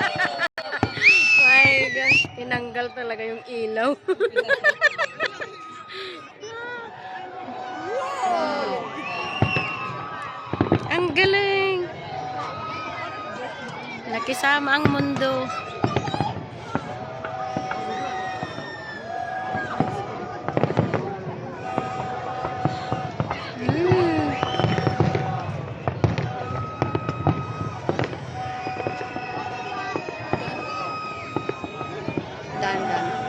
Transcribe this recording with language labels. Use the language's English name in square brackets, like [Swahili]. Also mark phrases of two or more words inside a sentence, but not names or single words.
[English] My God! [Filipino] Tinanggal talaga yung ilaw. Ang galing! Nakisama ang mundo. Mm. Dan